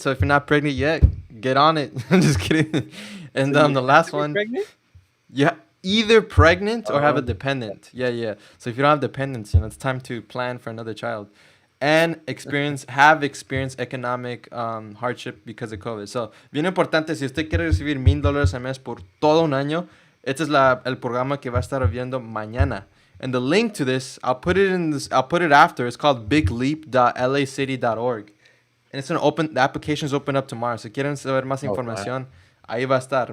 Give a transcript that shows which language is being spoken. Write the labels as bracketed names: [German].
[English] So if you're not pregnant yet, get on it. I'm just kidding. And So the last one, pregnant? yeah, either pregnant or have a dependent. Yeah. So if you don't have dependents, it's time to plan for another child. And have experienced economic hardship because of COVID. [Spanish] So, bien importante, si usted quiere recibir $1,000 al mes por todo un año, este es el programa que va a estar viendo mañana. [English] And the link to this, I'll put it after. It's called bigleap.lacity.org. And it's the application's open up tomorrow. [Spanish] Si quieren saber más información, ahí va a estar.